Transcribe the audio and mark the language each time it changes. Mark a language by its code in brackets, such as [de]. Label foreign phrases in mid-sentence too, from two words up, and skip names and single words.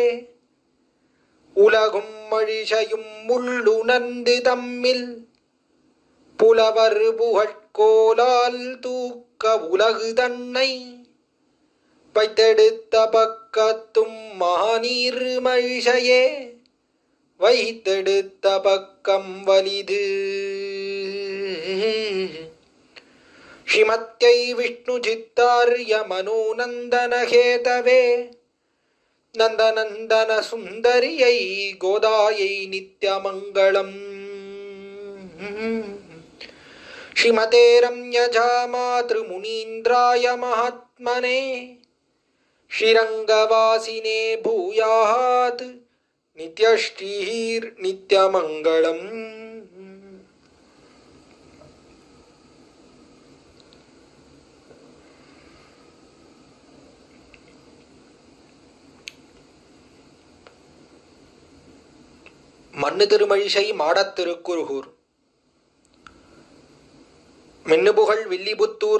[ta] உலகும் மழிசையும் உள்ளுணர்ந்து தம்மில் புலவர் புகழ்கோலால் தூக்க உலகு தன்னை வைத்தெடுத்த பக்கத்தும் மகாநீர் மழிசையே வைத்தெடுத்த பக்கம் வலிது. [sa] श्रीमत्यै विष्णु चित्तार्य मनोनन्दन हेतवे नन्दनन्दन सुन्दर्यै गोदायै नित्यमङ्गलम्. श्रीमते रम्यजामातृमुनीन्द्राय महात्मने श्रीरङ्गवासिने भूयात् नित्यश्रीर्नित्यमङ्गलम्. [ta] மண்ணு திருமழிசை மாடத் திருக்குருகூர் மின்னுபுகழ் வில்லிபுத்தூர்